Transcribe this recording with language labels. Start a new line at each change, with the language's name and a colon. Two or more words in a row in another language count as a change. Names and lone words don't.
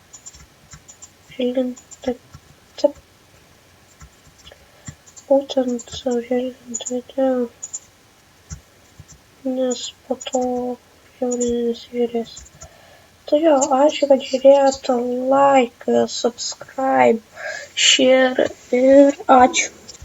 Lithuanian: Būtent užilginti video. Nes po to žiauriai nesižiūrės. Tai jo, ačiū, kad žiūrėjote,
English: like, subscribe, share
Lithuanian: ir ačiū.